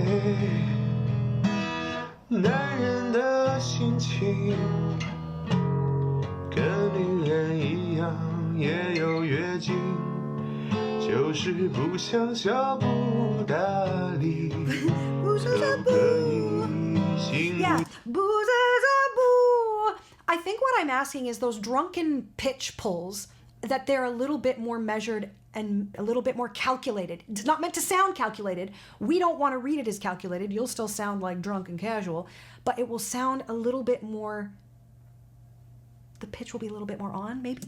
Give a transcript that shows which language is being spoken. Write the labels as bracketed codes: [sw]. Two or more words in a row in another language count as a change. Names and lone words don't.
[zh] 男人的心情跟女人一样，也有月经，就是不想小不搭理，可不可以心里 [en] Yeah, boo-za-za-boo. I think what I'm asking is those drunken pitch pulls, that they're a little bit more measured and a little bit more calculated. It's not meant to sound calculated. We don't want to read it as calculated. You'll still sound like drunk and casual, but it will sound a little bit more, the pitch will be a little bit more on, maybe.